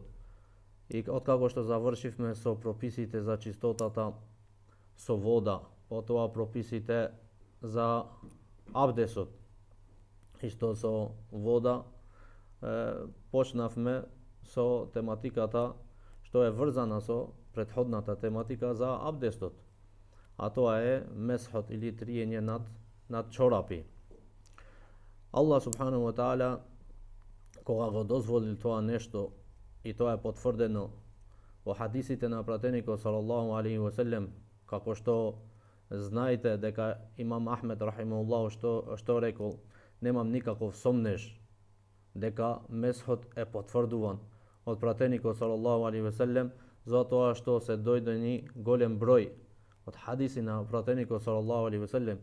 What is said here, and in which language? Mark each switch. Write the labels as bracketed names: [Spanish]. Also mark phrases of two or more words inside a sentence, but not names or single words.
[Macedonian] И откако што завршивме со прописите за чистотата со вода, потоа прописите за абдестот, и што со вода почнавме со тематиката што е врзана со претходната тематика за абдестот, а тоа е месхот или триење над чорапи. Аллах [Arabic] سبحانه وتعالى [Macedonian] кога го дозволил тоа нешто, и тоа е потврдено во хадисите на пратеникот [Arabic] صلى الله عليه وسلم, [Macedonian] како што знаете дека имам Ахмед рахимахуллаху што рекол: "Немам никаков сомнеж дека месхот е потврдуван од пратеникот [Arabic] صلى الله عليه وسلم, [Macedonian] затоа што се дојдени голем број од хадиси на пратеникот [Arabic] صلى الله عليه وسلم."